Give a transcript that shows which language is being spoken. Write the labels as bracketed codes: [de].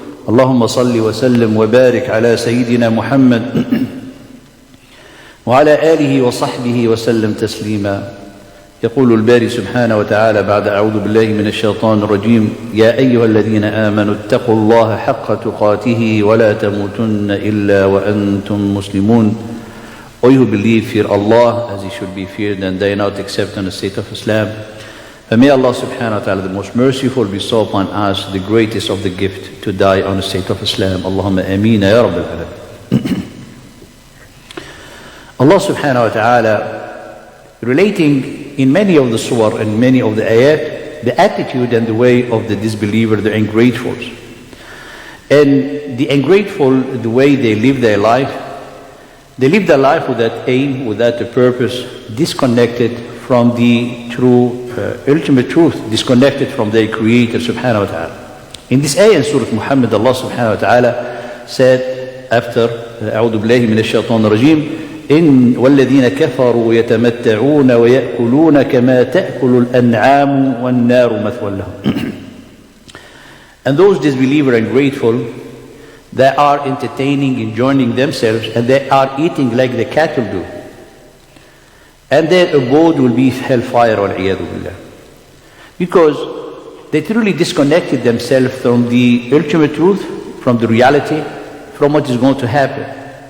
[ar] اللهم صل وسلم وبارك على سيدنا محمد وعلى آله وصحبه وسلم تسليما. يقول الباري سبحانه وتعالى بعد أعوذ بالله من الشيطان الرجيم: يا أيها الذين آمنوا اتقوا الله حق تقاته ولا تموتن إلا وأنتم مسلمون. [en] O you who believe, fear Allah as He should be feared, and die not except in the state of Islam. And may Allah subhanahu wa ta'ala, the most merciful, bestow upon us the greatest of the gift, to die on the state of Islam. [ar] Allahumma ameen ya Rabbil Alamin. [en] Allah subhanahu wa ta'ala, relating in many of the surah and many of the ayat, the attitude and the way of the disbeliever, the ungratefuls. And the ungrateful, the way they live their life, they live their life without aim, without a purpose, disconnected from the true, ultimate truth, disconnected from their Creator subhanahu wa ta'ala. In this ayah in Surah Muhammad, Allah subhanahu wa ta'ala said after [ar] أعوذ بالله من الشيطان الرجيم: إن والذين كفروا يتمتعون ويأكلون كما تأكل الأنعام والنار مثوى لهم. [en] And those disbelievers and grateful, they are entertaining, enjoying themselves, and they are eating like the cattle do. And their abode will be hellfire, [ar] wal-'iyadhu billah. [en] Because they truly disconnected themselves from the ultimate truth, from the reality, from what is going to happen.